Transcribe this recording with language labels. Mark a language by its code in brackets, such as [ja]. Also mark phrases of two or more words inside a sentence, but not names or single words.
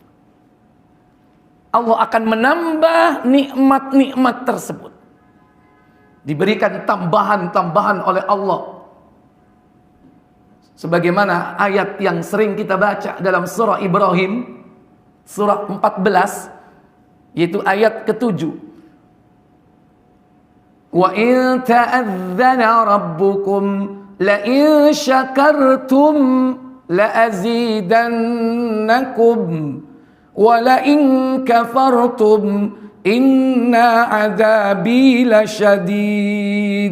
[id] Allah akan menambah nikmat-nikmat tersebut. Diberikan tambahan-tambahan oleh Allah. Sebagaimana ayat yang sering kita baca dalam surah Ibrahim, surah 14, yaitu ayat ke-7. [ar] وإن تأذن ربكم لئن شكرتم لأزيدنكم ولئن كفرتم إن عذابي لشديد.